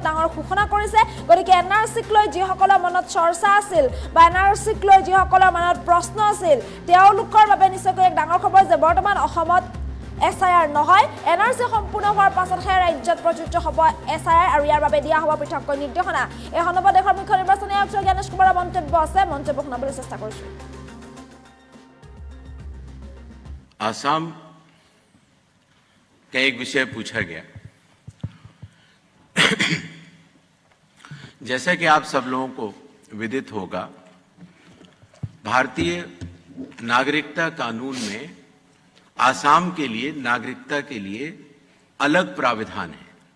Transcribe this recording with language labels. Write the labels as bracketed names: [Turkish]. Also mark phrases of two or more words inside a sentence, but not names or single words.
[Assamese] ডাঙৰ ঘোষণা কৰিছে গতিকে এনআৰসিক লৈ যিসকলৰ মনত চৰ্চা আছিল বা এনআৰসিক লৈ যিসকলৰ মনত প্ৰশ্ন আছিল তেওঁলোকৰ বাবে নিশ্চয়কৈ এক ডাঙৰ খবৰ যে বৰ্তমান অসমত এছআইআৰ নহয় এনআৰসি সম্পূৰ্ণ হোৱাৰ পাছতহে ৰাজ্যত প্ৰযোজ্য হ'ব এছআইআৰ আৰু ইয়াৰ বাবে দিয়া হ'ব পৃথককৈ নিৰ্দেশনা এই সন্দৰ্ভত দেশৰ মুখ্য নিৰ্বাচনী আয়ুক্ত জ্ঞানেশ কুমাৰৰ মন্তব্য আছে মন্তব্য শুনাবলৈ চেষ্টা কৰিছোঁ [Hindi] आसाम का एक विषय पूछा गया जैसा कि आप सब लोगों को विदित होगा भारतीय नागरिकता कानून में आसाम के लिए नागरिकता के लिए अलग प्राविधान है